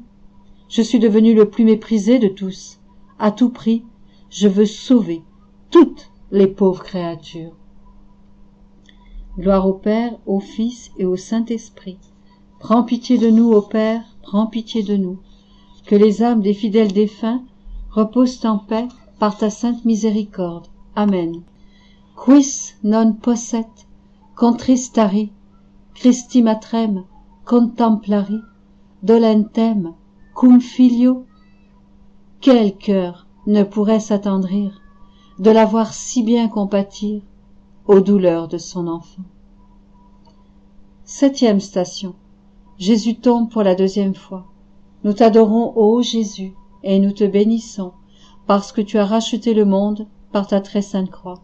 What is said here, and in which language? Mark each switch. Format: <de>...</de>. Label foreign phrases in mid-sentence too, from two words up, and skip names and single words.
<fr>Je suis devenu le plus méprisé de tous. À tout prix, je veux sauver toutes les pauvres créatures. Gloire au Père, au Fils et au Saint-Esprit. Prends pitié de nous, ô Père, prends pitié de nous. Que les âmes des fidèles défunts reposent en paix par ta sainte miséricorde. Amen.</fr> <la>Quis non posset contristari, Christi matrem contemplari, dolentem cum filio.</la> <fr>Quel cœur ne pourrait s'attendrir de la voir si bien compatir aux douleurs de son enfant. 7e station. Jésus tombe pour la 2e fois. Nous t'adorons, ô Jésus, et nous te bénissons, parce que tu as racheté le monde par ta très sainte croix.</fr>